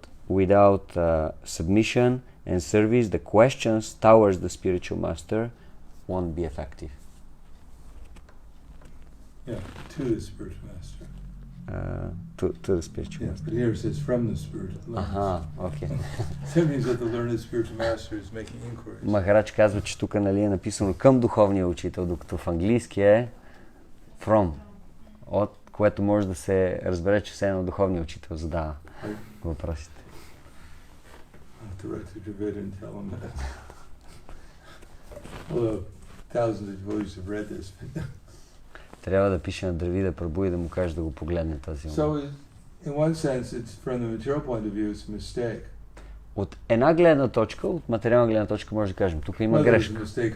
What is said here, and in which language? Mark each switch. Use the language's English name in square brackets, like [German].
[English] Without submission and service, the questions towards the spiritual master won't be effective. Yeah, to the spiritual master. To the spiritual master. But here it says from the spiritual master. Okay. That means that the learned spiritual master is making inquiries. [Bulgarian] Махарадж казва, че тук е написано към духовния учител, докато в английски е from, от което може да се разбере, че все едно духовния учител задава въпросите. [English] To write to David and tell him that. Although thousands of devotees have read this. [Bulgarian] Трябва да пише на Дравида Прабу и да му каже да го погледне този момент. [English] So, in one sense, it's from the material point of view, it's a mistake. [Bulgarian] От една гледна точка, от материална гледна точка, може да кажем, тук има грешка.